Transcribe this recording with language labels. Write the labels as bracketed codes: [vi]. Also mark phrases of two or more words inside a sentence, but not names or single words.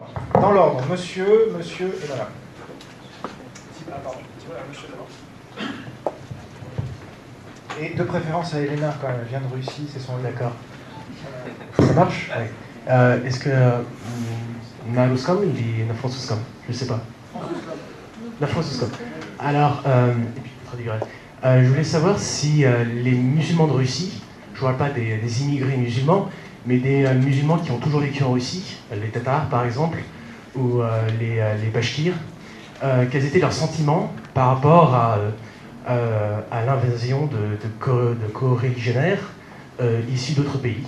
[fr] Dans l'ordre, monsieur et madame. Et de préférence à Elena, quand elle vient de Russie, c'est son... D'accord. Ça marche? Est-ce que [ru] на русском или на французском? [fr] Je sais pas. La французском. Alors, et puis, je traduirai. Je voulais savoir si les musulmans de Russie, je ne parle pas des immigrés musulmans, mais des musulmans qui ont toujours vécu en Russie, les Tatars par exemple, ou les Bachkirs, quels étaient leurs sentiments par rapport à l'invasion de co-religionnaires issus d'autres pays.